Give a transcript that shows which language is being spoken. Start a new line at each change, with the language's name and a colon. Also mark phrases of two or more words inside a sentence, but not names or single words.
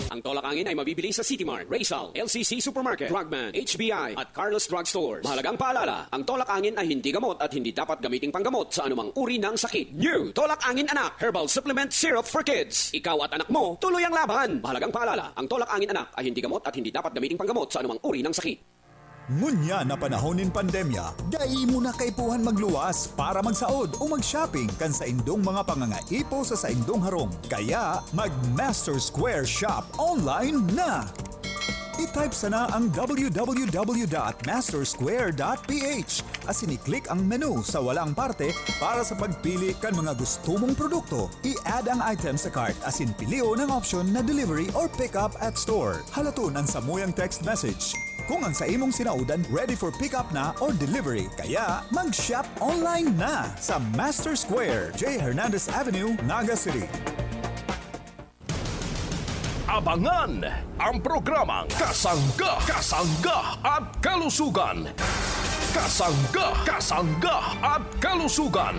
Filipino: Ang Tolak Angin ay mabibili sa City Mart, Raysal, LCC Supermarket, Drugman, HBI at Carlos Drug Stores. Mahalagang paalala, ang Tolak Angin ay hindi gamot at hindi dapat gamiting panggamot sa anumang uri ng sakit.
English: New Tolak Angin Anak, herbal supplement syrup for kids.
Filipino: Ikaw at anak mo, tuloy ang laban. Mahalagang paalala, ang Tolak Angin Anak ay hindi gamot at hindi dapat gamiting panggamot sa anumang uri ng sakit.
Bikol: Ngunya na panahonin pandemya, dai mo na kaipuhan magluwas para magsaod o mag-shopping kan sa indong mga pangangaipo sa indong harong. Kaya mag-Master Square Shop online na! I-type sana ang www.mastersquare.ph asin i-click ang menu sa walang parte para sa pagpili kan mga gusto mong produkto. I-add ang item sa cart asin pilio ng option na
English: delivery or pick up at store.
Bikol: Halaton ang samuyang text message. Kung ang sa imong sinaudan
English: ready for pick up
Bikol: na
English: or delivery,
Bikol: kaya mag-shop online na sa Master Square, J. Hernandez Avenue, Naga City.
Filipino: Abangan ang programang Kasangga, Kasangga at Kalusugan. Kasangga at Kalusugan.